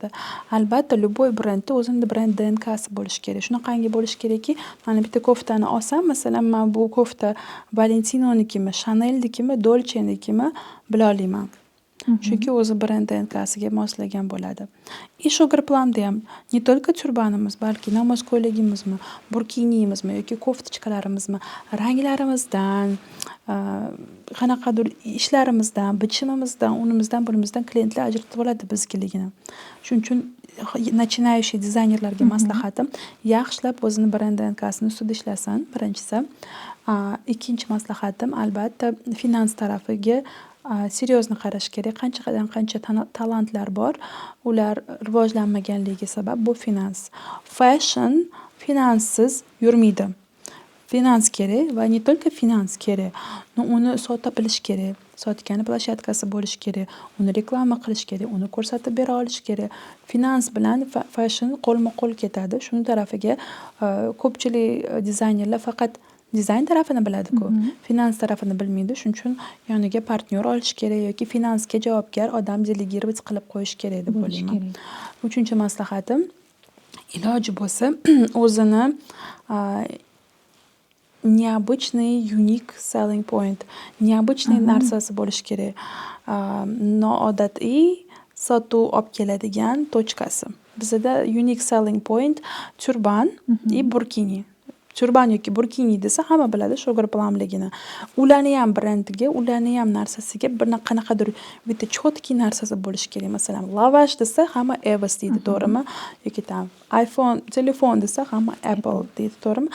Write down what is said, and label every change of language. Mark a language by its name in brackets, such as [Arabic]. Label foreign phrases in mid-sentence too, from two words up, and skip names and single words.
[Uzbek] Albatta, любой brendda o'zini brend DNKsi bo'lishi kerak. Shunaqangi bo'lishi kerakki, mana bitta koftani olsam, masalan, men bu kofta Valentinonikimi, Chanelnikimi, Dolcenikimi bila olmayman. Chunki o'zi brend DNKsiga moslagan bo'ladi. И sugar planda ham [Russian] не только [Uzbek] turbanimiz, balki namoz ko'ylagimizmi, burkiniyimizmi yoki koftichkalarimizmi, ranglarimizdan, qanaqadir ishlarimizdan, bichimimizdan, unimizdan, bunimizdan klientlar ajratib oladi bizgiligini. Shuning uchun начинающий dizaynerlarga maslahatim, yaxshilab o'zini brend DNKsini ustida ishlasin, birinchisi. Ikkinchi maslahatim, albatta, finans tarafiga seryozni qarash kerak. Qancha talantlar bor, ular rivojlanmaganligi sabab bu finans. Fashion finanssiz yurmaydi. Finans kerak va [Russian] не только [Uzbek] finans kerak. Uni sota bilish kerak. Sotgani plashatkasi bo'lishi kerak. Uni reklama qilish kerak, uni ko'rsatib bera olish kerak. Finans bilan fashion qo'lma-qo'l ketadi. Shuning tarafiga ko'pchilik dizaynerlar faqat dizayn tarafini biladi-ku, finans tarafini bilmaydi. Shuning uchun yoniga partnyor olish kerak yoki finansga javobgar odam delegировать qilib qo'yish kerak deb o'ylayman. Uchinchi maslahatim, iloji bo'lsa o'zini необычный, [English] unique selling point, [Uzbek] необычный narsasi bo'lishi kerak. Noodatiy sotuv olib keladigan tochkasi. Bizda [English] unique selling point [Uzbek] turban и burkini. Turban yoki burkini desa hamma biladi sugar plumligini. Ularni ham brendiga, ularni ham narsasiga bir qanaqadir bitta cho'tki narsasi bo'lishi kerak. Masalan, lavash desa hamma Evas deydi, to'g'rimi? Yoki iPhone telefon desa hamma Apple deydi, to'g'rimi?